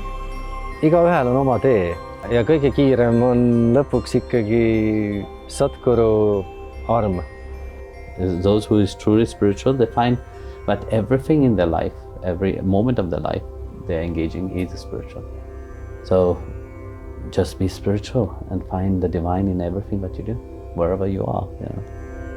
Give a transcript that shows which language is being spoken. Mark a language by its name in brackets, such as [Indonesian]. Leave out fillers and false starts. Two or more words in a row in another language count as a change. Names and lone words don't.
[Estonian] Igaühel on oma tee ja kõige kiirem on lõpuks ikkagi satguru arm. [English] Those who is truly spiritual, they find that everything in their life, every moment of their life, they're engaging is spiritual. So just be spiritual and find the divine in everything that you do, wherever you are.